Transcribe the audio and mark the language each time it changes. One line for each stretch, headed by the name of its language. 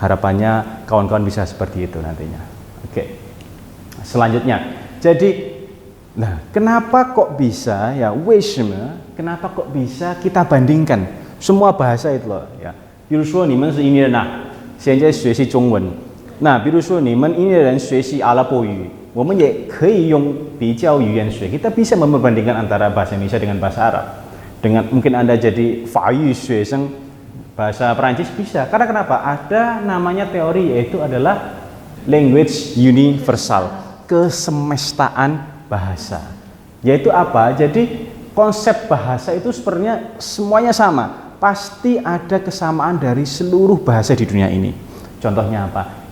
Indonesian: Harapannya kawan-kawan bisa seperti itu nantinya. Oke. Selanjutnya. Jadi kenapa kok bisa ya kenapa kok bisa kita bandingkan semua bahasa itu loh ya.
Chinese: 比如说你们是印尼人现在学习中文，那比如说你们印尼人学习阿拉伯语，我们也可以用比较语言学，
Indonesian: kita bisa membandingkan antara bahasa Indonesia dengan bahasa Arab. Dengan mungkin Anda jadi Fayu Xueseng bahasa Perancis bisa. Karena kenapa? Ada namanya teori yaitu adalah language universal, kesemestaan bahasa. Yaitu apa? Jadi konsep bahasa itu sebenarnya semuanya sama. Pasti ada kesamaan dari seluruh bahasa di dunia ini. Contohnya apa?